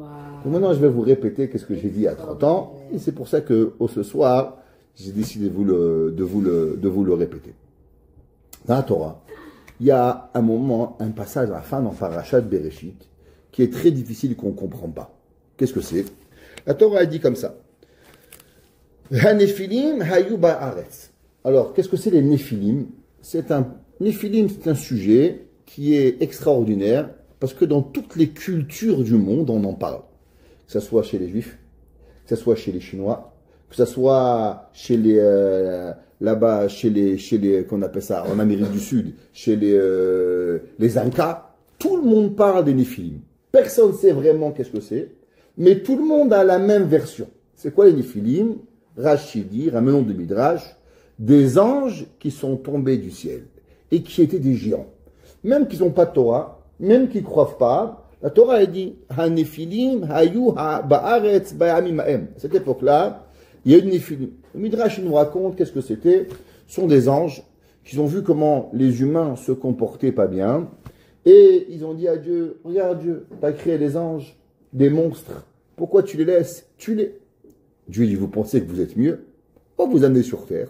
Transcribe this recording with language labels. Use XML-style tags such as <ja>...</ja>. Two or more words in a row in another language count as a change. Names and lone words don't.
<fr>Donc maintenant, je vais vous répéter ce que j'ai dit il y a 30 ans, et c'est pour ça que ce soir, j'ai décidé de vous le répéter. Dans la Torah, il y a un moment, un passage à la fin dans Parashat Bereshit, qui est très difficile et qu'on ne comprend pas. Qu'est-ce que c'est? La Torah a dit comme ça.</fr> <he>הנפילים היו בארץ.</he> <fr>Alors, qu'est-ce que c'est les Néphilim? Néphilim, c'est un sujet qui est extraordinaire, parce que dans toutes les cultures du monde, on en parle. Que ce soit chez les Juifs, que ce soit chez les Chinois, que ce soit chez les là-bas, chez les qu'on appelle ça en Amérique du Sud, chez les Incas, tout le monde parle des Néphilim. Personne ne sait vraiment qu'est-ce que c'est, mais tout le monde a la même version. C'est quoi les Néphilim? Rashi dit, ramenons de Midrash, des anges qui sont tombés du ciel et qui étaient des géants. Même qu'ils n'ont pas de Torah, même qu'ils ne croient pas, la Torah elle dit</fr> <he>הנפילים היו בארץ בימים ההם.</he> <fr>À cette époque-là, il y a une Néphilim. Le Midrash nous raconte qu'est-ce que c'était. Ce sont des anges qui ont vu comment les humains se comportaient pas bien. Et ils ont dit à Dieu, regarde Dieu, tu as créé des anges, des monstres. Pourquoi tu les laisses? Tue-les. Dieu dit, vous pensez que vous êtes mieux? On va vous amener sur terre.</fr>